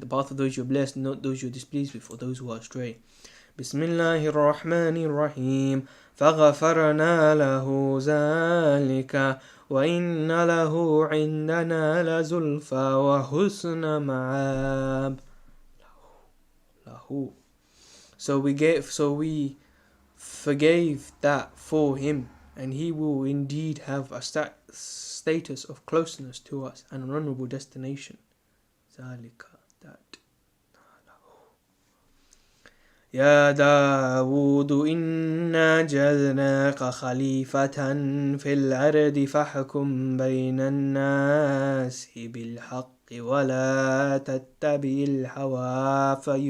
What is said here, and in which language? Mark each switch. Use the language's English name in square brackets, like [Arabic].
[English] The path of those you are blessed, not those you are displeased with, or those who are astray. [Arabic] Bismillahir Rahmanir Rahim. فغفرنا له ذلك وإن له عندنا لزلفى وحسن مآب. [English] So we forgave that for him, and he will indeed have a status of closeness to us and an honorable destination. [Arabic] ذلك, that. يا داود إنا جعلناك خليفة في الأرض فاحكم بين الناس بالحق ولا تتبع الهوى